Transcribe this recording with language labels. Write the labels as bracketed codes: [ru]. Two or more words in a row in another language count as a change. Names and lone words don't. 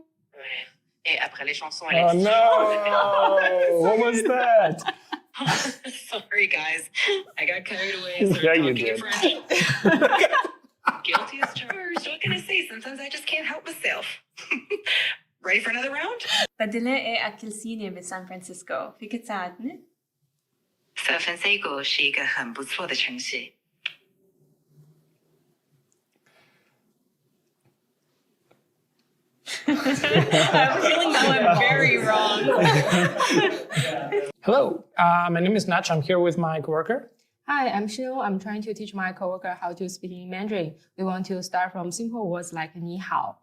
[fr] Et après les chansons, [en] Oh no! What was that? Sorry, guys. I got carried away and Yeah, started you talking in did. French. Guilty as charged. What can I say? Sometimes I just can't help myself. Ready for another round? [ar] بدنا ايه أكل صيني بسان فرانسيسكو فيك تساعدني؟ [zh] 三藩 Sego 是一个很不错的城市。 [en] I have a feeling that went very wrong. Hello, my name is Nach. I'm here with my coworker. Hi, I'm Shil. I'm trying to teach my coworker how to speak in Mandarin. We want to start from simple words like [zh] 你好.